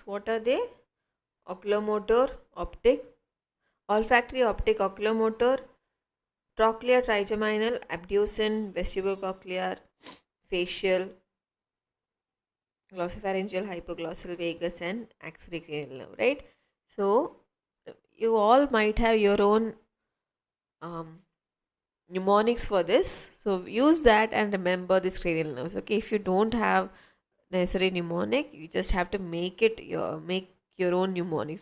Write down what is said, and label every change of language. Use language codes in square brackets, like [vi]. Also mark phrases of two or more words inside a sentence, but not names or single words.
[en] What are they? Oculomotor, optic, olfactory, optic, oculomotor, trochlear, trigeminal, abducen, vestibulocochlear, facial, glossopharyngeal, hypoglossal, vagus, and axillary cranial nerve, right? So you all might have your own um, mnemonics for this. So use that and remember these cranial nerves. Okay, if you don't have necessary mnemonic, you just have to make your own mnemonics.